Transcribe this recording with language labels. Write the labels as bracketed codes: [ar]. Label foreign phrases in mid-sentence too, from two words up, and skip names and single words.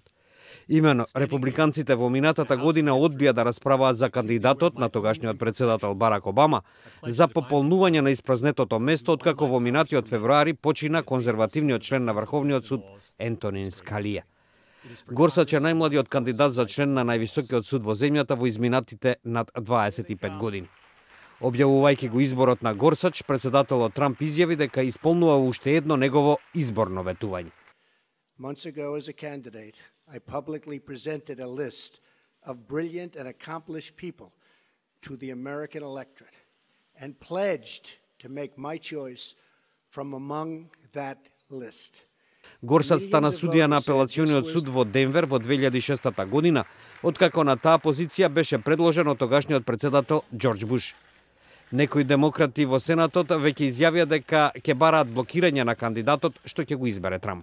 [mk] Имено, републиканците во минатата година одбија да расправаат за кандидатот на тогашниот председател Барак Обама за пополнување на испразнетото место, откако во минатиот февруари почина конзервативниот член на Врховниот суд Ентонин Скалија. Горсач е најмладиот кандидат за член на највисокиот суд во земјата во изминатите над 25 години. Објавувајќи го изборот на Горсач, председателот Трамп изјави дека исполнува уште едно негово изборно ветување. [en] Months ago, as a candidate, I publicly presented a list of brilliant and accomplished people to the American electorate and pledged to make my choice from among that list. [mk] Горсач стана судија на апелациониот суд во Денвер во 2006 година, откако на таа позиција беше предложен од тогашниот председател Џорџ Буш. Некои демократи во Сенатот веќе изјавија дека ќе бараат блокирање на кандидатот што ќе го избере Трамп.